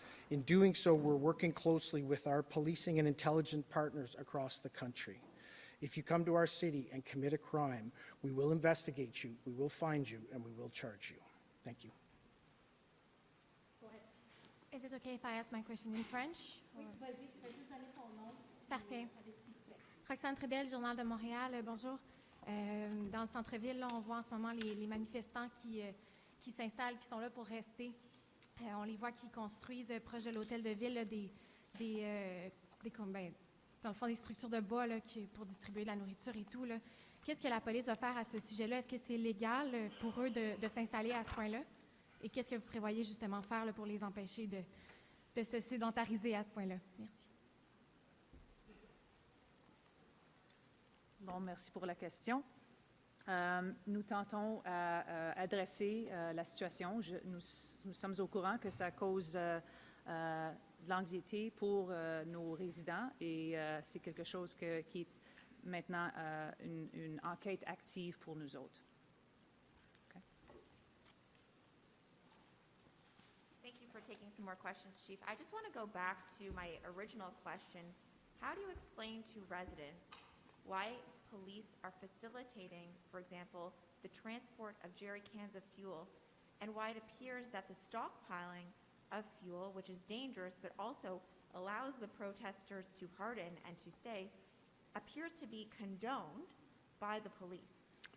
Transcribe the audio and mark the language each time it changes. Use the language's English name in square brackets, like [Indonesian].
[English] In doing so, we're working closely with our policing and intelligence partners across the country. If you come to our city and commit a crime, we will investigate you, we will find you, and we will charge you. Thank you. Is it okay if I ask my question in French? [French] Oui, vas-y, fais juste donner ton nom. Parfait. Avec qui tu es. Roxane Trudel, Journal de Montréal. Bonjour. Dans le centre-ville, là, on voit en ce moment les manifestants qui s'installent, qui sont là pour rester. On les voit qui construisent proche de l'hôtel de ville là, des dans le fond, des structures de bas là, pour distribuer de la nourriture et tout. Là. Qu'est-ce que la police va faire à ce sujet-là? Est-ce que c'est légal pour eux de s'installer à ce point-là? Et qu'est-ce que vous prévoyez justement faire là, pour les empêcher de se sédentariser à ce point-là? Merci. Bon, merci pour la question. Nous tentons à adresser la situation. Nous sommes au courant que ça cause de l'anxiété pour nos résidents et c'est quelque chose qui est maintenant une enquête active pour nous autres. [English] Okay. Thank you for taking some more questions, Chief. I just want to go back to my original question. How do you explain to residents why police are facilitating, for example, the transport of jerry cans of fuel, and why it appears that the stockpiling of fuel, which is dangerous but also allows the protesters to harden and to stay, appears to be condoned by the police?